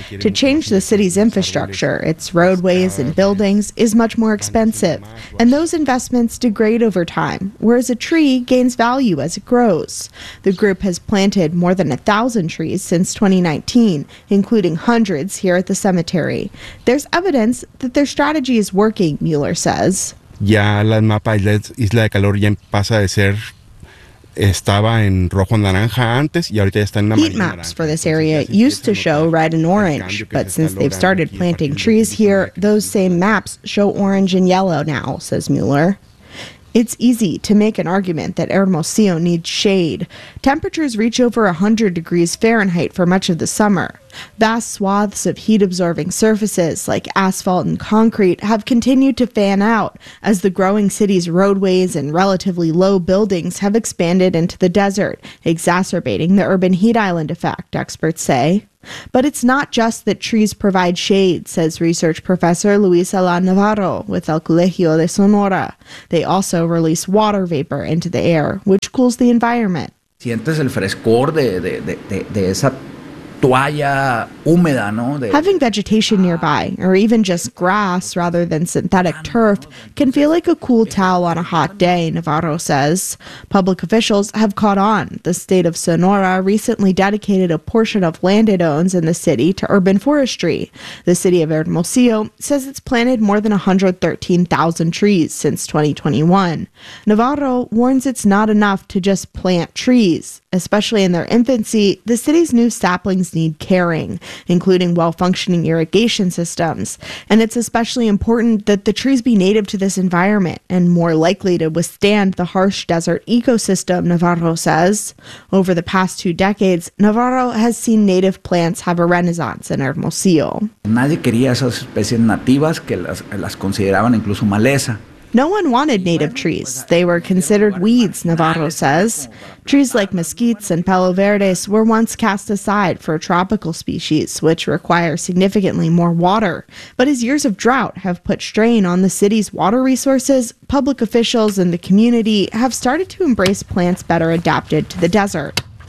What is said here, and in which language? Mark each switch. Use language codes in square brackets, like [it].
[en] To change the city's infrastructure, its roadways and buildings, is much more expensive, and those investments degrade over time, whereas a tree gains value as it grows. The group has planted more than 1,000 trees since 2019, including hundreds here at the cemetery. There's evidence that their strategy is working, Mueller says. [es] Ya la mapa Isla de Calor ya pasa de ser estaba en rojo naranja antes y ahorita ya está en amarillo. [en] Heat maps for this area used to show red and orange, but since they've started planting trees here, those same maps show orange and yellow now, says Mueller. It's easy to make an argument that Hermosillo needs shade. Temperatures reach over 100 degrees Fahrenheit for much of the summer, Vast swaths of heat-absorbing surfaces, like asphalt and concrete, have continued to fan out as the growing city's roadways and relatively low buildings have expanded into the desert, exacerbating the urban heat island effect, experts say. But it's not just that trees provide shade, says research professor Luisa La Navarro with El Colegio de Sonora. They also release water vapor into the air, which cools the environment. [es] Sientes el frescor de esa toalla húmeda, ¿no? [en] Having vegetation nearby, or even just grass rather than synthetic turf, can feel like a cool towel on a hot day, Navarro says. Public officials have caught on. The state of Sonora recently dedicated a portion of land it owns in the city to urban forestry. The city of Hermosillo says it's planted more than 113,000 trees since 2021. Navarro warns it's not enough to just plant trees. Especially in their infancy, the city's new saplings need caring, including well-functioning irrigation systems. And it's especially important that the trees be native to this environment and more likely to withstand the harsh desert ecosystem, Navarro says. Over the past two decades, Navarro has seen native plants have a renaissance in Hermosillo. [es] Nadie quería esas especies nativas que las consideraban incluso maleza. [en] No one wanted native trees. They were considered weeds, Navarro says. Trees like mesquites and palo verdes were once cast aside for tropical species, which require significantly more water. But as years of drought have put strain on the city's water resources, public officials and the community have started to embrace plants better adapted to the desert.